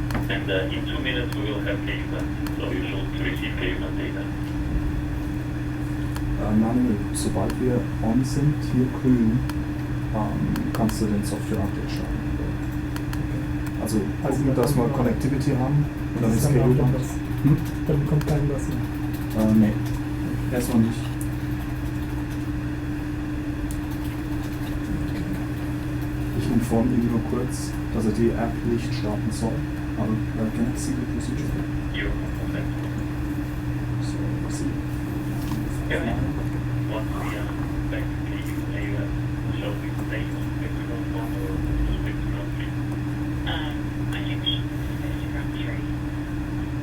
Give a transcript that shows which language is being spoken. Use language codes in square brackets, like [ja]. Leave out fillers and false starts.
[en] And in 2 minutes we will have KUMAT, so you should receive KUMAT data. [de] Manuel, sobald wir on sind, hier grün, kannst du den Software-Update starten. Also gucken, dass wir Connectivity haben und dann ist Dann KU auch dann. was. Dann kommt kein was mehr. Nee, erstmal nicht. Ich informiere ihn nur kurz, dass er die App nicht starten soll. [en] Aber can I see the procedure? You okay. So, see. Yeah. Once we are back to KUA, shall we stay on spectrum 1 or spectrum 3? I think we should move to space to ground 3.